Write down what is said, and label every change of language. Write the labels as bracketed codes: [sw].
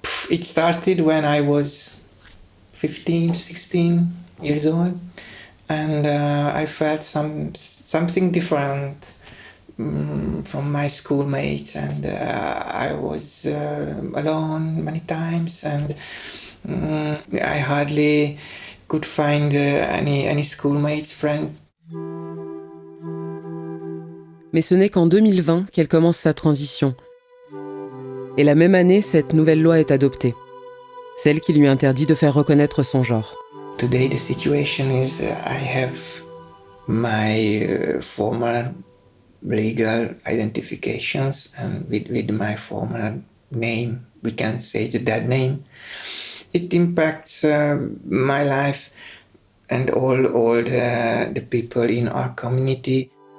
[en] It started when I was 15, 16 years old. And I felt something different from my schoolmates, and I was alone many times, and I hardly could find any schoolmates, friends. [fr] Mais ce n'est qu'en 2020 qu'elle commence sa transition. Et la même année, cette nouvelle loi est adoptée. Celle qui lui interdit de faire reconnaître son genre. [en] Today the situation is I have my former legal identifications, and with my former name, we can say it's a dead name. It impacts my life and all the people in our community.